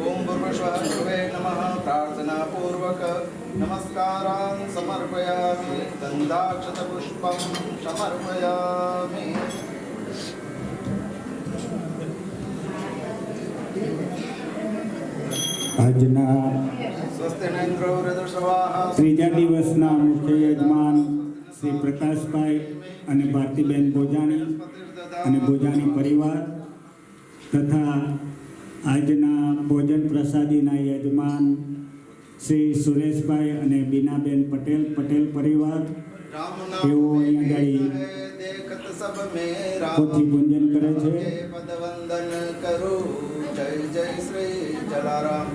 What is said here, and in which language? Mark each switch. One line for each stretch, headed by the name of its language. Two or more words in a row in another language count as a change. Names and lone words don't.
Sanskrit: ओम भूर्भुवः गुरुवे नमः। प्रार्थना पूर्वक नमस्कारान् समर्पयामि। गन्धाक्षतपुष्पं समर्पयामि।
Gujarati: આજના
Sanskrit: स्वस्तिनेन्द्रो वृद्धश्रवाह
Gujarati: ત્રીજા દિવસના મુખ્ય યજમાન શ્રી પ્રકાશભાઈ અને ભારતીબેન બોજાણી અને બોજાણી પરિવાર તથા આજના ભોજન પ્રસાદીના યજમાન શ્રી સુરેશભાઈ અને બીનાબેન પટેલ પટેલ પરિવાર તેઓ અહીંયા પોથી પૂજન કરે છે। પદવંદન કરું જય જય શ્રી જલારામ।